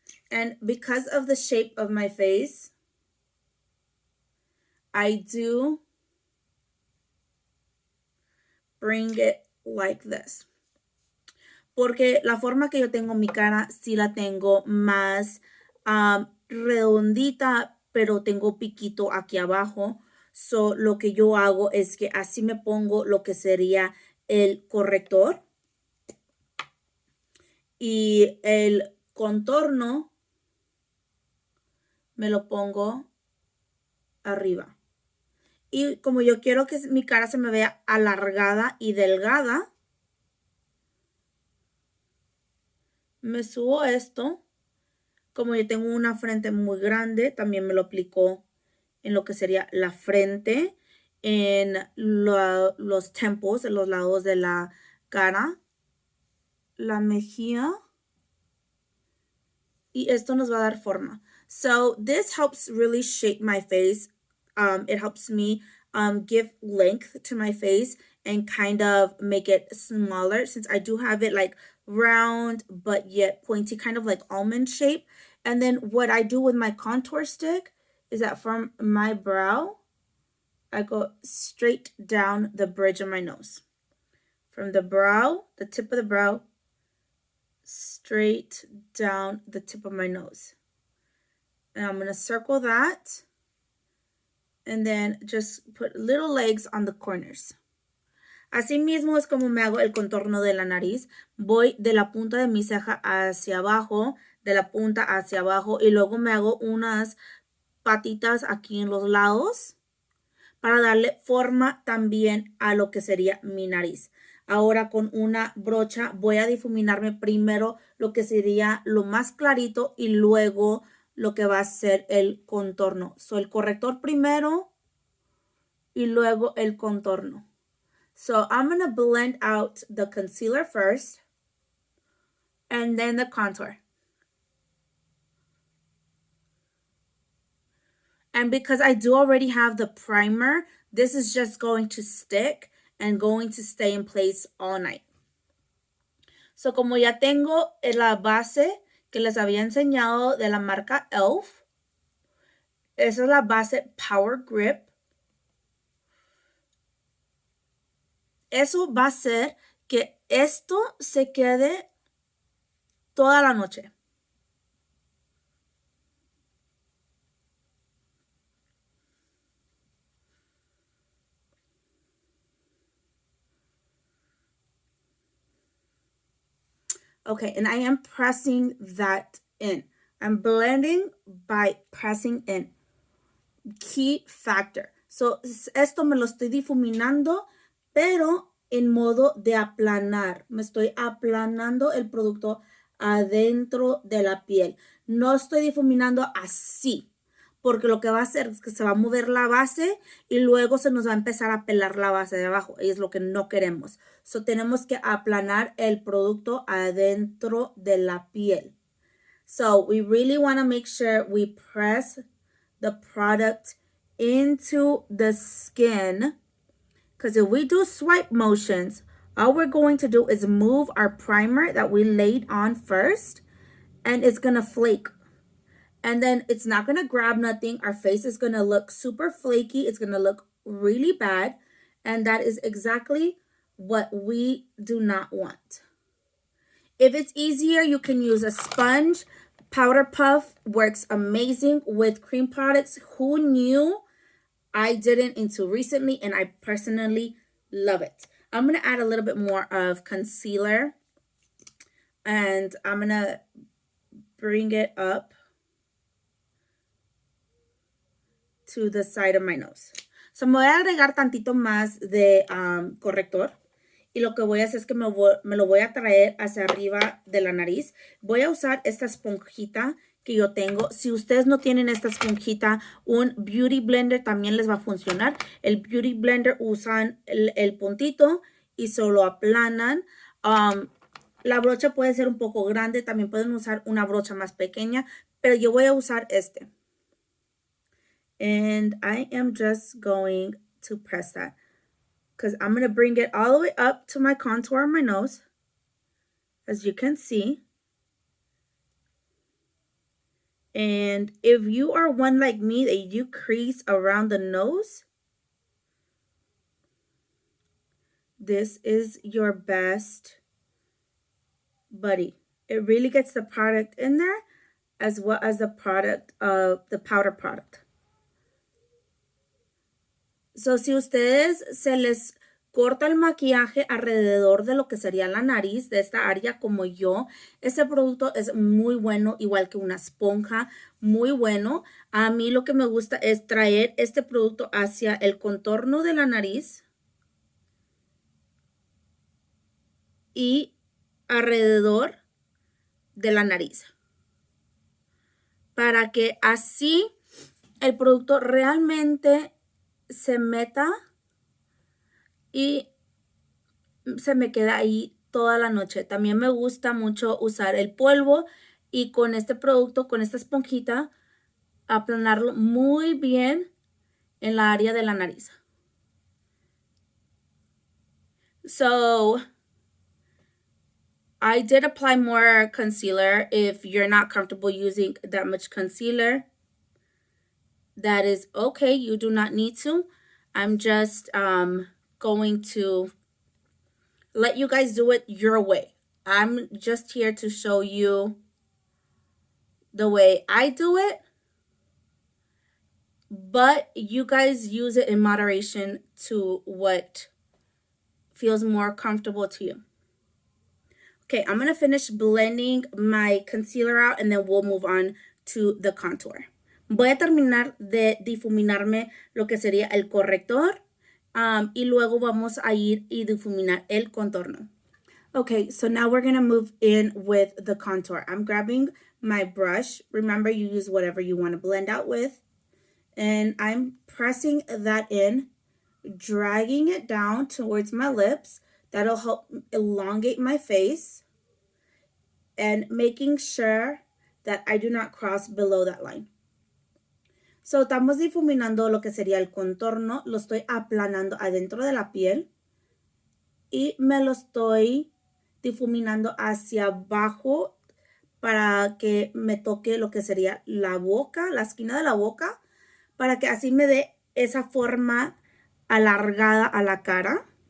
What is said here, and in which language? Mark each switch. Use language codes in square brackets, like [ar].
[en] And because of the shape of my face, I do bring it like this. [es] Porque la forma que yo tengo mi cara, sí la tengo más redondita, pero tengo piquito aquí abajo. So, lo que yo hago es que así me pongo lo que sería el corrector. Y el contorno me lo pongo arriba. Y como yo quiero que mi cara se me vea alargada y delgada, me subo esto. Como yo tengo una frente muy grande, también me lo aplico en lo que sería la frente, en los tempos, en los lados de la cara, la mejilla. Y esto nos va a dar forma. [en] So this helps really shape my face. It helps me give length to my face and kind of make it smaller, since I do have it like round but yet pointy, kind of like almond shape. And then what I do with my contour stick is that from my brow, I go straight down the bridge of my nose. From the brow, the tip of the brow, straight down the tip of my nose. And I'm going to circle that. And then just put little legs on the corners. [es] Así mismo es como me hago el contorno de la nariz. Voy de la punta de mi ceja hacia abajo, de la punta hacia abajo, y luego me hago unas patitas aquí en los lados para darle forma también a lo que sería mi nariz. Ahora con una brocha voy a difuminarme primero lo que sería lo más clarito y luego lo que va a ser el contorno. So, el corrector primero y luego el contorno. [en] So I'm going to blend out the concealer first and then the contour. And because I do already have the primer, this is just going to stick and going to stay in place all night. [es] So como ya tengo la base que les había enseñado de la marca Elf, esa es la base Power Grip. Eso va a hacer que esto se quede toda la noche. [en] Okay, and I am pressing that in. I'm blending by pressing in. Key factor. [es] So, esto me lo estoy difuminando, pero en modo de aplanar. Me estoy aplanando el producto adentro de la piel. No estoy difuminando así, porque lo que va a hacer es que se va a mover la base y luego se nos va a empezar a pelar la base de abajo. Y es lo que no queremos. So, tenemos que aplanar el producto adentro de la piel. [en] So, we really want to make sure we press the product into the skin, because if we do swipe motions, all we're going to do is move our primer that we laid on first, and it's going to flake. And then it's not going to grab nothing. Our face is going to look super flaky. It's going to look really bad. And that is exactly what we do not want. If it's easier, you can use a sponge. Powder Puff works amazing with cream products. Who knew? I didn't until recently, and I personally love it. I'm going to add a little bit more of concealer, and I'm going to bring it up to the side of my nose. [es] So me voy a agregar tantito más de corrector. Y lo que voy a hacer es que me lo voy a traer hacia arriba de la nariz. Voy a usar esta esponjita que yo tengo. Si ustedes no tienen esta esponjita, un Beauty Blender también les va a funcionar. El Beauty Blender usan el puntito y solo aplanan. La brocha puede ser un poco grande. También pueden usar una brocha más pequeña. Pero yo voy a usar este. [en] And I am just going to press that, because I'm going to bring it all the way up to my contour on my nose, as you can see. And if you are one like me that you crease around the nose, this is your best buddy. It really gets the product in there as well as the product of the powder product. [es] So, si ustedes se les corta el maquillaje alrededor de lo que sería la nariz de esta área como yo, este producto es muy bueno, igual que una esponja, muy bueno. A mí lo que me gusta es traer este producto hacia el contorno de la nariz y alrededor de la nariz, para que así el producto realmente se meta y se me queda ahí toda la noche. También me gusta mucho usar el polvo, y con este producto, con esta esponjita, aplanarlo muy bien en la área de la nariz. [en] So I did apply more concealer. If you're not comfortable using that much concealer, that is okay. You do not need to. I'm just going to let you guys do it your way. I'm just here to show you the way I do it, but you guys use it in moderation to what feels more comfortable to you. Okay, I'm going to finish blending my concealer out and then we'll move on to the contour. [es] Voy a terminar de difuminarme lo que sería el corrector y luego vamos a ir y difuminar el contorno. [en] Okay, so now we're going to move in with the contour. I'm grabbing my brush. Remember, you use whatever you want to blend out with. And I'm pressing that in, dragging it down towards my lips. That'll help elongate my face. And making sure that I do not cross below that line. [es] So, estamos difuminando lo que sería el contorno. Lo estoy aplanando adentro de la piel. Y me lo estoy difuminando hacia abajo para que me toque lo que sería la boca, la esquina de la boca, para que así me dé esa forma alargada a la cara.